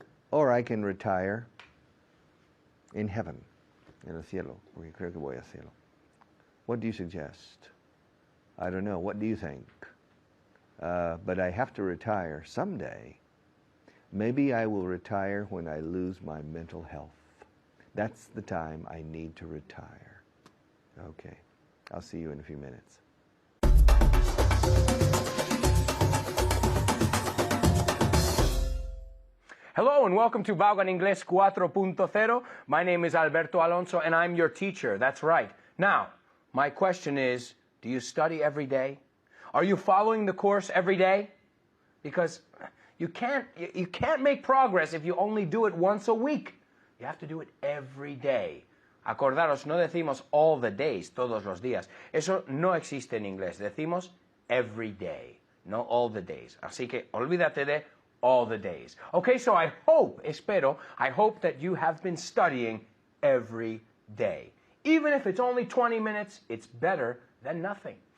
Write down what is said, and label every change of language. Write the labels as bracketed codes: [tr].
[en] Or I can retire in heaven, [es] en el cielo, porque creo que voy al cielo. [en] What do you suggest? I don't know. What do you think? But I have to retire someday. Maybe I will retire when I lose my mental health. That's the time I need to retire. Okay. I'll see you in a few minutes. Hello and welcome to Vago en Inglés 4.0. My name is Alberto Alonso and I'm your teacher. That's right. Now, my question is, do you study every day? Are you following the course every day? Because you can't make progress if you only do it once a week. You have to do it every day. [es] Acordaros, no decimos all the days, todos los días. Eso no existe en inglés. Decimos every day, no all the days. Así que olvídate de [en] all the days. Okay, so I hope that you have been studying every day. Even if it's only 20 minutes, it's better than nothing.